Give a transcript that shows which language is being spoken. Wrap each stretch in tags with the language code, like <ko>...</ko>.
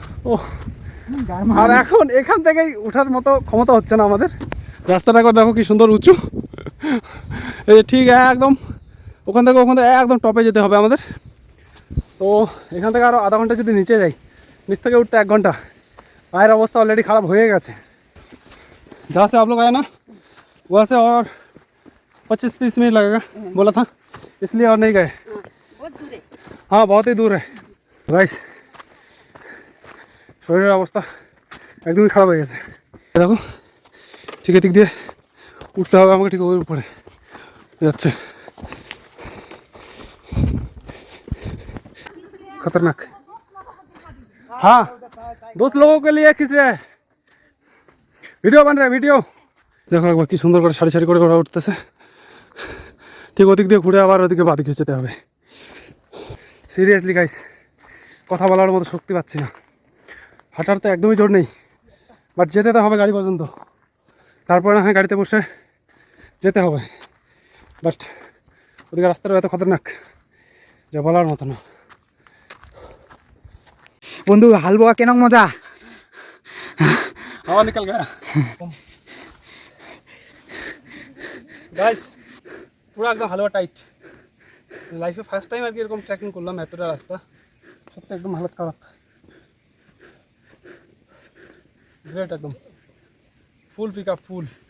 <bn>ও, আর এখন এখান থেকেই ওঠার মতো ক্ষমতা হচ্ছে না আমাদের। রাস্তাটা একবার দেখো কি সুন্দর উঁচু। এই যে ঠিক একদম ওখান থেকে একদম টপে যেতে হবে আমাদের। তো এখান থেকে আরও আধা ঘন্টা যদি নিচে যাই, নিচ থেকে উঠতে 1 ঘন্টা। পায়ের অবস্থা অলরেडी খারাপ হয়ে গেছে।</bn> <hi>जहाँ से आप लोग आए ना वहाँ से और 25-30 मिनट लगेगा बोला था, इसलिए और नहीं गए। हाँ बहुत ही दूर है गाइस।</hi> <bn>শরীরের অবস্থা একদমই খারাপ হয়ে গেছে। দেখো ঠিক এদিক দিয়ে উঠতে হবে আমাকে, ঠিক ওর উপরে যাচ্ছে, खतरनाक।</bn> <hi>हाँ, 2 लोगों के लिए खींच रहे हैं,</hi> <bn>ভিডিও বান রে ভিডিও। দেখো একবার কি সুন্দর করে সারি করে ওরা উঠতেছে। ঠিক ওদিক দিয়ে ঘুরে আবার ওদিকে বাদিকে যেতে হবে। সিরিয়াসলি গাইস, কথা বলার মতো শক্তি পাচ্ছি না, হাঁটার তো একদমই জোর নেই, বাট যেতে তো হবে গাড়ি পর্যন্ত। তারপরে না হয় গাড়িতে বসে যেতে হবে, বাট ওদিকে রাস্তাটা এত খতরনাক যা বলার মতো না। বন্ধু হালবোয়া কেন মজা,</bn> <hi>हवा निकल गया गाइस, पूरा एकदम हलवा टाइट।</hi> <bn>লাইফে ফার্স্ট টাইম আর কি এরকম ট্রেকিং করলাম এতটা রাস্তা, সত্যি একদম হালত খারাপ। গ্রেট একদম, ফুল পিক আপ ফুল।</bn>